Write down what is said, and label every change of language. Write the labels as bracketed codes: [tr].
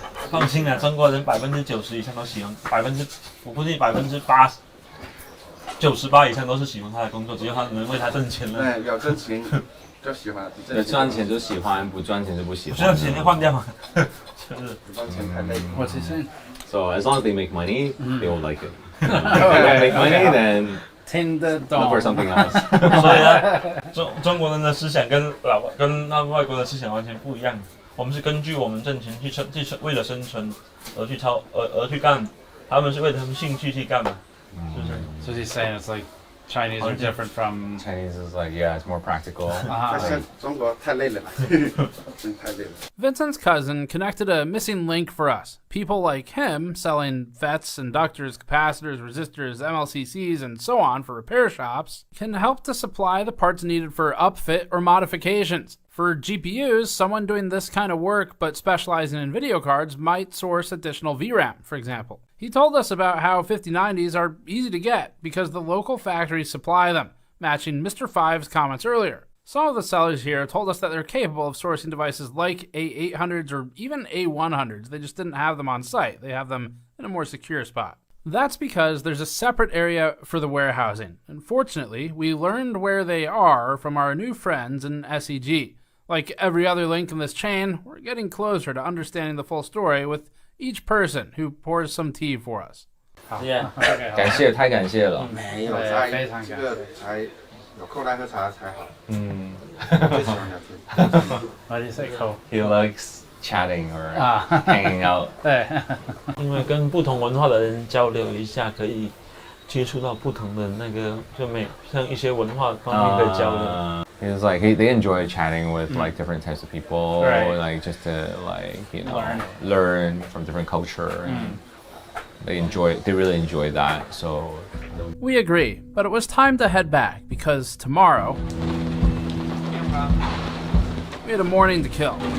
[zh] 放心啊，中国人90%以上都喜欢，我估计80%、98%以上都是喜欢他的工作，只要他能为他挣钱了。对，有挣钱就喜欢，有赚钱就喜欢，不赚钱就不喜欢。不赚钱就换掉嘛，就是不赚钱太累。 [en] What's he saying? So as long as they make money, they will like it. If they don't make money, then look for something else. [zh] 所以呢，中国人的思想跟那外国的思想完全不一样。我们是根据我们挣钱去为了生存而去干，他们是为了他们兴趣去干嘛，是不是？ [en] So he's saying it's like Chinese are different from Chinese is like it's more practical. [zh] 中国太累了，真太累了。 [en] Vincent's cousin connected a missing link for us. People like him selling FETs, inductors, capacitors, resistors, MLCCs, and so on for repair shops can help to supply the parts needed for upfit or modifications. For GPUs, someone doing this kind of work but specializing in video cards might source additional VRAM, for example. He told us about how 5090s are easy to get because the local factories supply them, matching Mr. Five's comments earlier. Some of the sellers here told us that they're capable of sourcing devices like A800s or even A100s. They just didn't have them on site. They have them in a more secure spot. That's because there's a separate area for the warehousing. Unfortunately, we learned where they are from our new friends in SEG. Like every other link in this chain, we're getting closer to understanding the full story with each person who pours some tea for us. Yeah. [zh] 感谢，太感谢了。没有，非常感谢。这个才有空来喝茶才好。最喜欢聊天。 [en] Why do you say cool? He likes chatting or hanging out. [zh] 对，因为跟不同文化的人交流一下，可以接触到不同的那个，像一些文化方面可以交流。 [en] It's like they enjoy chatting with like different types of people, like just to learn from different culture, and they really enjoy that. So we agree, but it was time to head back because tomorrow we had a morning to kill.